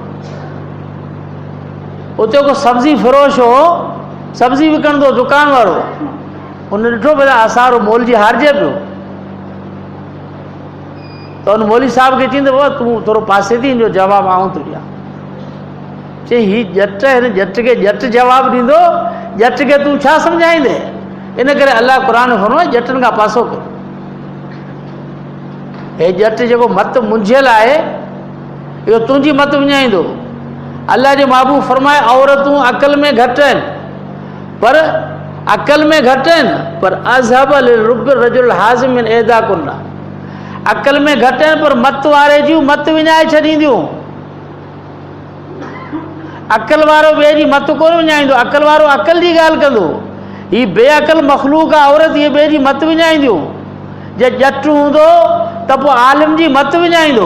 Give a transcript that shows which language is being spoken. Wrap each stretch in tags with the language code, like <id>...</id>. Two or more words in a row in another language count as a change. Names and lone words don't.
<sd>उते को सब्ज़ी फ़रोश हो सब्ज़ी विकणंदो दुकान वारो उन ॾिठो भला असांजो मोल जी हारिजे पियो त उन मौली साहब खे चईंदो बाबा तूं थोरो पासे थी जो जवाबु आऊं थो ॾियां चई हीउ ॼट हिन ॼट खे ॼट जवाबु ॾींदो ॼट खे तूं छा सम्झाईंदे इन करे अलाह क़ुर फरमाए ॼटनि खां पासो कर। हे ॼट जेको मत मुंझियल आहे इहो तुंहिंजी मत विञाईंदो। अल्लाह जो महबूब फरमाए औरतूं अक़ल में घटि आहिनि पर अक़ल में घटि आहिनि पर</sd> <ar>أذهب للب رجل حازم من إحداكن</ar> <sd>अक़ल में घटि आहिनि पर मत वारे जूं मत विञाए छॾींदियूं। अक़ल वारो ॿिए जी मत कोन विञाईंदो अक़ल वारो अक़ल जी ॻाल्हि कंदो हीअ बेअक़ल मख़लूक आहे औरत हीअ ॿिए जी मत विञाईंदियूं। जे ॼट हूंदो त पोइ आलिम जी मत विञाईंदो।</sd>